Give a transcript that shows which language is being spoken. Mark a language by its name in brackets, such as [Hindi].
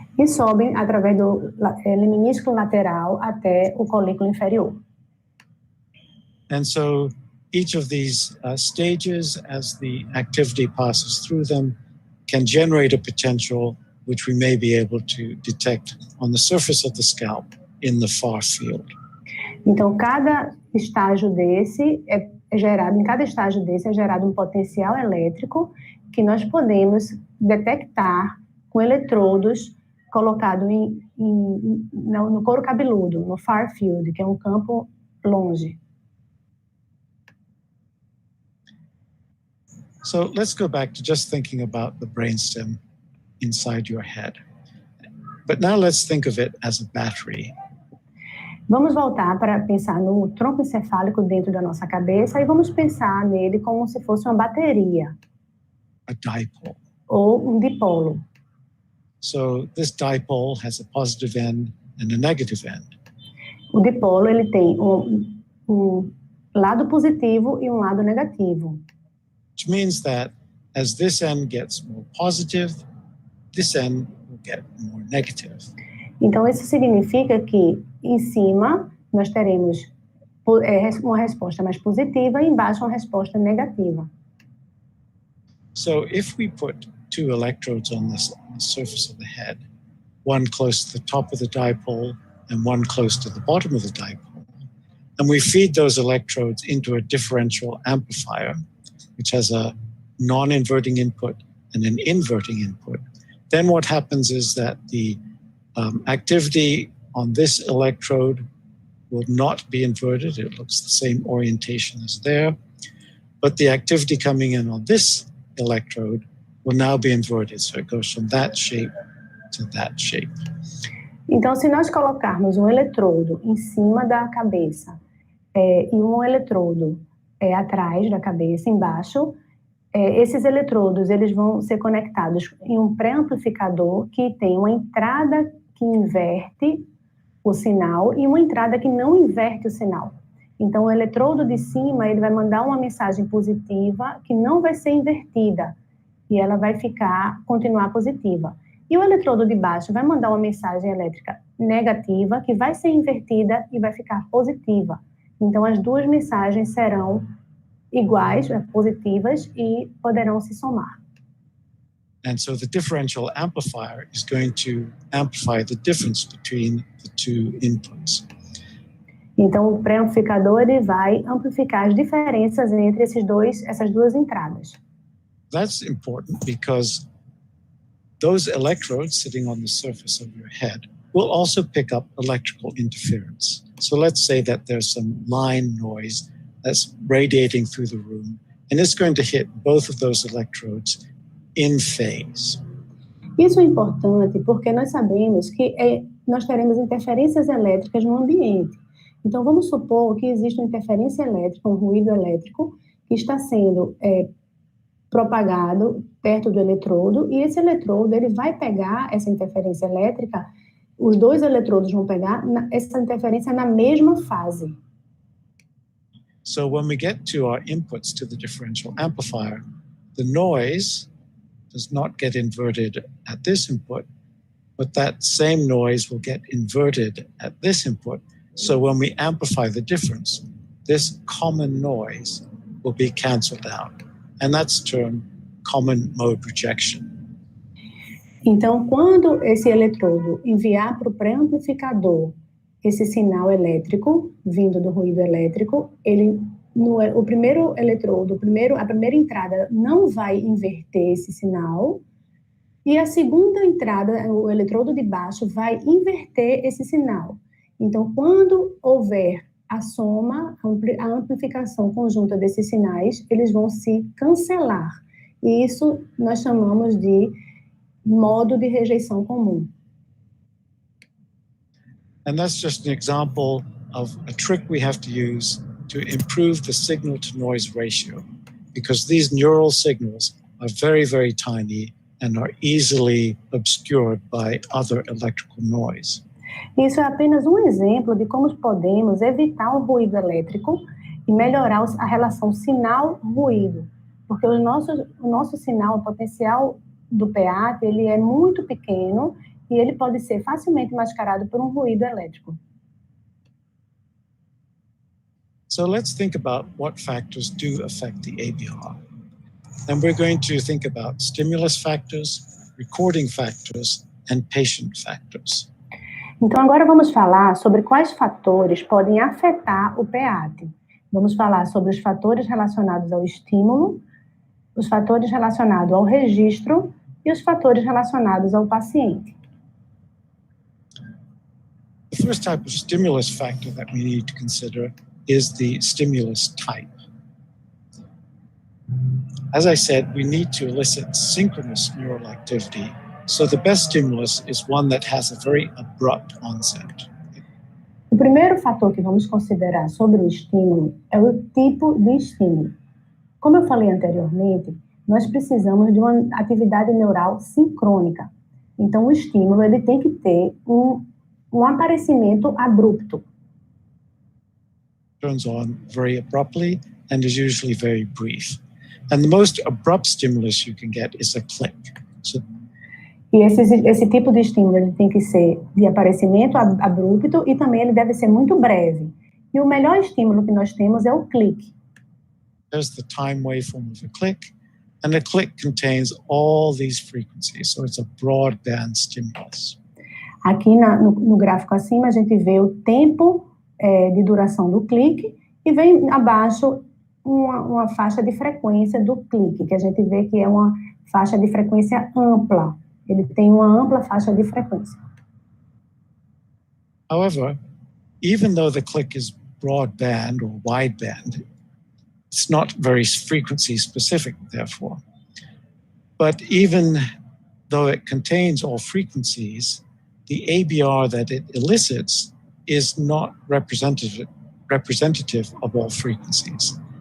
[Portuguese] E sobem através do lemnisco lateral até o colículo inferior. [English] And so each of these stages, as the activity passes through them, can generate a potential which we may be able to detect on the surface of the scalp in the far field. [Portuguese] Então, cada estágio desse é gerado um potencial elétrico que nós podemos detectar com eletrodos colocados no couro cabeludo, no far field, que é um campo longe. [English] So let's go back to just thinking about the brainstem inside your head. But now let's think of it as a battery. [Portuguese] Vamos voltar para pensar no tronco encefálico dentro da nossa cabeça e vamos pensar nele como se fosse uma bateria. [English] A dipole. [Portuguese] Ou dipolo. [English] So this dipole has a positive end and a negative end. [Portuguese] O dipolo ele tem um lado positivo e um lado negativo. [English] Which means that as this end gets more positive, this end will get more negative. [Portuguese] Então isso significa que em cima nós teremos uma resposta mais positiva e embaixo uma resposta negativa. [English] So if we put two electrodes on the surface of the head, one close to the top of the dipole and one close to the bottom of the dipole, and we feed those electrodes into a differential amplifier, which has a non-inverting input and an inverting input, then what happens is that the activity on this electrode will not be inverted. It looks the same orientation as there, but the activity coming in on this electrode will now be inverted. So it goes from that shape to that shape. [Portuguese] Então, se nós colocarmos um eletrodo em cima da cabeça e um eletrodo atrás da cabeça, embaixo, esses eletrodos eles vão ser conectados em um pré-amplificador que tem uma entrada que inverte o sinal e uma entrada que não inverte o sinal. Então, o eletrodo de cima ele vai mandar uma mensagem positiva que não vai ser invertida e ela vai continuar positiva. E o eletrodo de baixo vai mandar uma mensagem elétrica negativa que vai ser invertida e vai ficar positiva. Então, as duas mensagens serão iguais, positivas, e poderão se somar. [English] And so the differential amplifier is going to amplify the difference between the two inputs. [Portuguese] Então, o pré-amplificador ele vai amplificar as diferenças entre essas duas entradas. [English] That's important because those electrodes sitting on the surface of your head will also pick up electrical interference. So let's say that there's some line noise that's radiating through the room, and it's going to hit both of those electrodes in phase. [Portuguese] Isso é importante porque nós sabemos que nós teremos interferências elétricas no ambiente. Então, vamos supor que existe uma interferência elétrica, um ruído elétrico, que está sendo propagado perto do eletrodo, e esse eletrodo ele vai pegar essa interferência elétrica, os dois eletrodos vão pegar essa interferência na mesma fase. [English] So when we get to our inputs to the differential amplifier, the noise does not get inverted at this input, but that same noise will get inverted at this input. So when we amplify the difference, this common noise will be canceled out. And that's termed common mode rejection. [Portuguese] Então, quando esse eletrodo enviar para o pré-amplificador esse sinal elétrico, vindo do ruído elétrico, o primeiro eletrodo, a primeira entrada não vai inverter esse sinal, e a segunda entrada, o eletrodo de baixo, vai inverter esse sinal. Então, quando houver a soma, a amplificação conjunta desses sinais, eles vão se cancelar. E isso nós chamamos de modo de rejeição comum. [English] And that's just an example of a trick we have to use to improve the signal-to-noise ratio, because these neural signals are very, very tiny and are easily obscured by other electrical noise. [Portuguese] Isso é apenas um exemplo de como podemos evitar o ruído elétrico e melhorar a relação sinal-ruído, porque o nosso sinal, o potencial do PEATE, ele é muito pequeno e ele pode ser facilmente mascarado por um ruído elétrico. [English] So let's think about what factors do affect the ABR. And we're going to think about stimulus factors, recording factors, and patient factors. [Portuguese] Então, agora vamos falar sobre quais fatores podem afetar o PEATE. Vamos falar sobre os fatores relacionados ao estímulo, os fatores relacionados ao registro e os fatores relacionados ao paciente. [English] The first type of stimulus factor that we need to consider is the stimulus type. As I said, we need to elicit synchronous neural activity, so the best stimulus is one that has a very abrupt onset. [Portuguese] O primeiro fator que vamos considerar sobre o estímulo é o tipo de estímulo. Como eu falei anteriormente, nós precisamos de uma atividade neural sincrônica. Então, o estímulo ele tem que ter um aparecimento abrupto. [English] Turns on very abruptly and is usually very brief. And the most abrupt stimulus you can get is a click. So, [Portuguese] e esse tipo de estímulo ele tem que ser de aparecimento abrupto e também ele deve ser muito breve. E o melhor estímulo que nós temos é o clique. [English] There's the time waveform of a click, and a click contains all these frequencies, so it's a broadband stimulus. [Portuguese] Aqui no gráfico acima a gente vê o tempo de duração do clique e vem abaixo uma faixa de frequência do clique, que a gente vê que é uma faixa de frequência ampla. Ele tem uma ampla faixa de frequência. [English] However, even though the click is broadband or wideband, it's not very frequency specific, therefore. But even though it contains all frequencies, the ABR that it elicits is not representative of all frequencies.